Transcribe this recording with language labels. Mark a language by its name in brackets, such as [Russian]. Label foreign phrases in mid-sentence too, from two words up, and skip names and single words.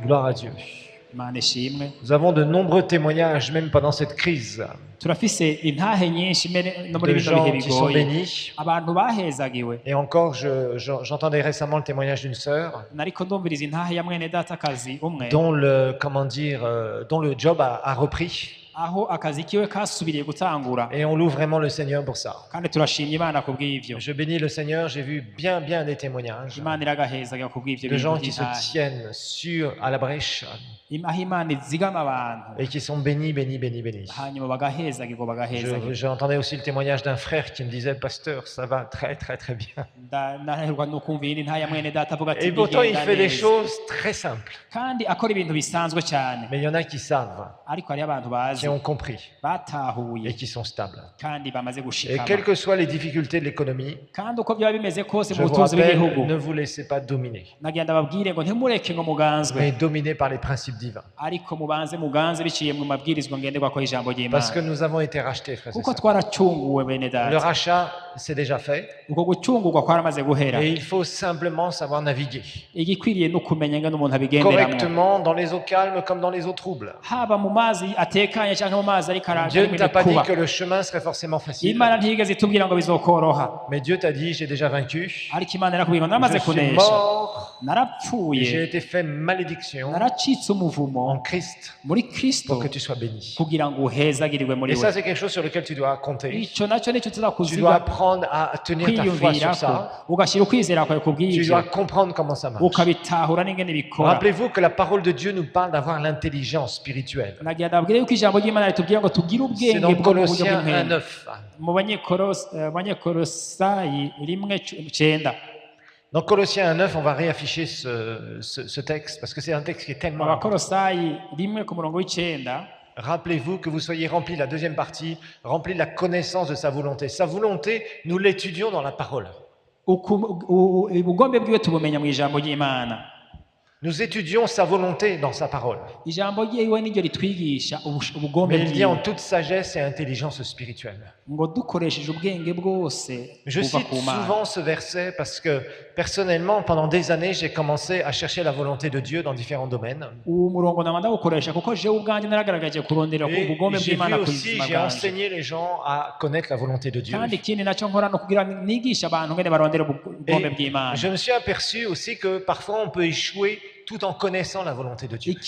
[French] à Dieu. [Rundi] Imana ishimwe. [French] Nous avons de nombreux témoignages, même pendant cette crise, [Rundi] Turafise intahe nyinshi mbere no muri [French] de [Rundi] bino bihe [French] gens qui sont [Rundi] bigoye. [French] bénis. [Rundi] Abantu bahezagiwe. [French] Et encore, j'entendais récemment le témoignage d'une sœur [Rundi] Nariko ndumviriza intahe ya mwene datakazi umwe [French] dont le job a repris. [Rundi] aho akazi kiwe kasubiriye gutangura, [French] Et on loue vraiment le Seigneur pour ça. [Rundi] kandi turashimye Imana kubw'ivyo. [French] Je bénis le Seigneur, j'ai vu bien des témoignages [Rundi] Imana iragahezagiwe kubw'ivyo [French] de gens [Rundi] bintu [French] qui se [Rundi] by'intahe. [French] tiennent à la brèche [Rundi] Aho Imana izigama abantu [French] et qui sont bénis. [Rundi] hanyuma bagahezagirwa bagahezagirwa. [French] J'entendais aussi le témoignage d'un frère qui me disait, pasteur, ça va très bien. [Rundi] Ndaherwa no kumva iyindi ntahe ya mwene data avuga ati [French] Et pourtant, il [Rundi] bigenda [French] fait des [Rundi] neza. [French] choses très simples. [Rundi] kandi akora ibintu bisanzwe cyane, [French] Mais il y en a qui savent, [Rundi] ariko hariho abantu bazi [French] qui ont compris [Rundi] batahuye [French] et qui sont stables. [Rundi] kandi bamaze [French] Et [Rundi] gushikama. [French] quelles que soient les difficultés de l'économie, [Rundi] kandi uko byaba bimeze kose [French] je [Rundi] mu [French] vous [Rundi] butunzi [French] rappelle, [Rundi] bw'igihugu, [French] ne vous laissez pas dominer, [Rundi] nagenda babwire ngo ntimureke ngo muganzwe, [French] mais dominez par les principes divins. [Rundi] ariko mubanze muganze biciye mu mabwirizwa ngenderwako y'ijambo [French] Parce que [Rundi] ry'Imana, [French] nous avons été rachetés, frères et [Rundi] kuko [French] sœurs. [Rundi] twaracunguwe bene [French] Le [Rundi] data. [French] rachat, c'est déjà fait. [Rundi] Uko gucungurwa kwaramaze guhera, [French] Et il faut simplement savoir naviguer [Rundi] igikwiriye no kumenya ngene umuntu abigenderamo, [French] correctement dans les eaux calmes comme dans les eaux troubles. [Rundi] haba mu mazi atekanye cyangwa mu mazi ariko [French] Dieu ne t'a pas dit [Rundi] kuba. [French] que le chemin serait forcément facile. [Rundi] Imana ntigeze itubwira ngo bizokoroha, [French] Mais Dieu t'a dit, j'ai déjà vaincu. [Rundi] ariko Imana irakubwira ngo namaze [French] Je suis [Rundi] kunesha, [French] mort. J'ai [Rundi] narapfuye, [French] été fait malédiction [Rundi] naracitse umuvumo [French] en Christ [Rundi] muri Kristo [French] pour que tu sois béni. [Rundi] kugira ngo uhezagirirwe muri [French] Et ça, [Rundi] we. [French] c'est quelque chose sur lequel tu dois compter. [Rundi] Ico nacyo nicyo [French] Tu dois [Rundi] tuzakuziga [French] apprendre à tenir ta foi sur [Rundi] kwiyumvirako, [French] ça. [Rundi] ugashyira ukwizera kwawe [French] Tu [Rundi] kubw'ivyo, [French] dois comprendre comment ça marche. [Rundi] ukabitahura n'ingene bikora. [French] Rappelez-vous que la parole de Dieu nous parle d'avoir l'intelligence spirituelle. [Rundi] nagira ndabwire yuko ijambo ry'Imana ritubwira ngo tugire [French] C'est [Rundi] ubwenge [French] dans [Rundi] bwo mu buryo [French] Colossiens [Rundi] bw'impemu. [French] 1:9. [Rundi] Mu Banyekolosayi 1:9. [French] Dans Colossiens 1:9, on va réafficher ce texte parce que c'est un texte qui est tellement important. [Rundi] Abakolosayi 1:9. [French] Rappelez-vous que vous soyez remplis, la deuxième partie, remplis de la connaissance de sa volonté. Sa volonté, nous l'étudions dans la parole. [Rundi] Ubugombe bwiwe tubumenya mu ijambo ry'Imana. [French] Nous étudions sa volonté dans sa parole. [Rundi] Ijambo ryiwe niryo ritwigisha ubugombe [French] Mais il dit en [Rundi] bwiwe, [French] toute sagesse et intelligence spirituelle. [Rundi] ngo dukoresheje ubwenge bwose [French] Je [Rundi] buva [French] cite [Rundi] ku Mana. [French] souvent ce verset parce que personnellement, pendant des années, j'ai commencé à chercher la volonté de Dieu dans différents domaines. [Rundi] Uwo murongo nama ndawukoresha kuko jewe ubwanjye naragaragaje kurondera ku [French] Et [Rundi] ubugombe [French] j'ai vu [Rundi] bw'Imana ku [French] aussi, [Rundi] buzima [French] j'ai [Rundi] bwanjye. [French] enseigné les gens à connaître la volonté de Dieu. [Rundi] kandi ikindi nacyo nkora no kugira nigisha abantu ngene barondera ubugombe [French] Et [Rundi] bw'Imana. [French] je me suis aperçu aussi que parfois on peut échouer tout en connaissant la volonté de Dieu.